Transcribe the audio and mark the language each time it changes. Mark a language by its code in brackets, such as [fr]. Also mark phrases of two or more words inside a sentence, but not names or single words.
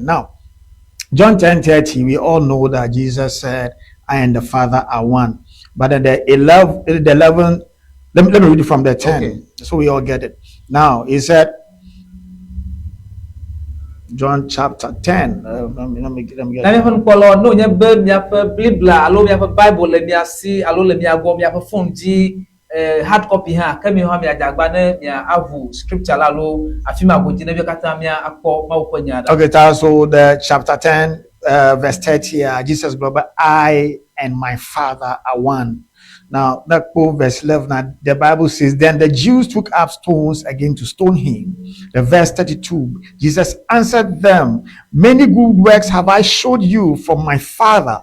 [en] Now John 10:30, we all know that Jesus said I and the Father are one, but in the 11 let me read it from the 10 so we all get it. Now he said John chapter 10. Let me get [ee] no nye be miaƒe Biblia alo miaƒe Bible le mia si alo le mia gbɔ miaƒe phone dzi [en] hard copy [ee] ha ke mi hã mia dagba ne mia avu scripture la alo afima godzi ne bi kata mia akpɔ Mawu ƒe nya da. [en] Okay, so the chapter 10 verse 30 Jesus global I and my Father are one. Now that verse 11 the Bible says then the Jews took up stones again to stone him. The verse 32 Jesus answered them, many good works have I showed you from my Father.